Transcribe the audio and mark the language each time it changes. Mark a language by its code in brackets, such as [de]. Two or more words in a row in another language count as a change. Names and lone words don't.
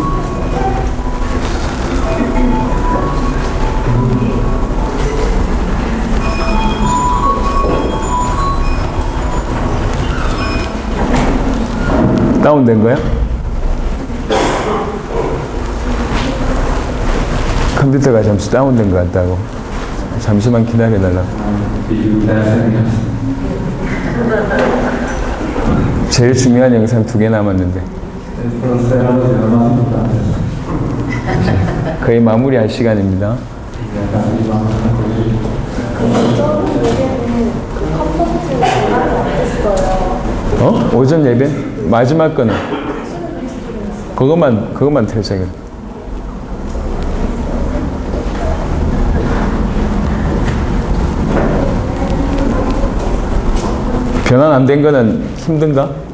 [ko] 다운된 거야? 컴퓨터가 잠시 다운된 것 같다고. 잠시만 기다려달라고. [es] Y gracias a Dios. [ko] 제일 중요한 영상 2개 남았는데 [es] Estos eran los videos más importantes. [ko] 거의 마무리할 시간입니다. [es] Y ya casi vamos a concluir. [ko] 오전 예배는 그 컴포트 전달이 안 됐어요. 오전 예배? 마지막 거는 그것만 퇴장해. 변환 안 된 거는 힘든가?